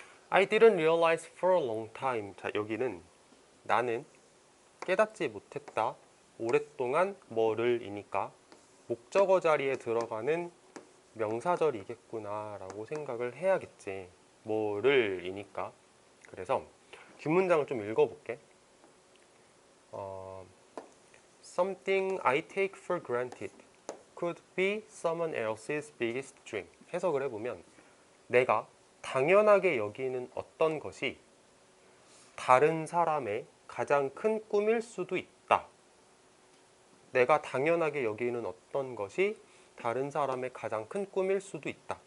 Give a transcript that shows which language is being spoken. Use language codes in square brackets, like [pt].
[en] I didn't realize for a long time. [ko] 자, 여기는 나는 깨닫지 못했다. 오랫동안 뭐를 이니까 목적어 자리에 들어가는 명사절이겠구나 라고 생각을 해야겠지. 뭐를 이니까. 그래서 뒷문장을 좀 읽어볼게. [en] Something I take for granted could be someone else's biggest dream. [ko] 해석을 해보면 내가 당연하게 여기는 어떤 것이 다른 사람의 가장 큰 꿈일 수도 있다. 내가 당연하게 여기는 어떤 것이 다른 사람의 가장 큰 꿈일 수도 있다.